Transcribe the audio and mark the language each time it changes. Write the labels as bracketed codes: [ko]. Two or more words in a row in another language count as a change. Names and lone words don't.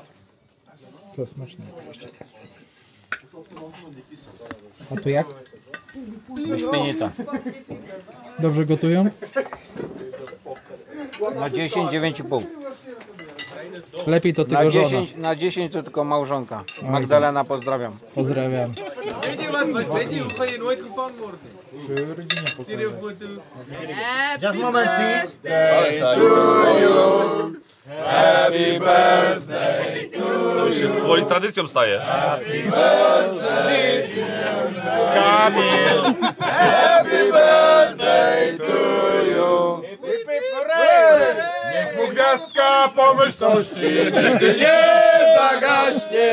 [pl] To smaczne. A tu jak? Wyśmienita. Dobrze gotują? Na 10, 9,5. Lepiej to tylko żona. Na 10 to tylko małżonka. Magdalena, pozdrawiam. Pozdrawiam. [nl] Weet je hoeveel je nooit gevangen wordt? [en] Just moment, please. [pl] To już się powoli tradycją staje. Niech gwiazdka pomyślności nigdy nie zagaśnie.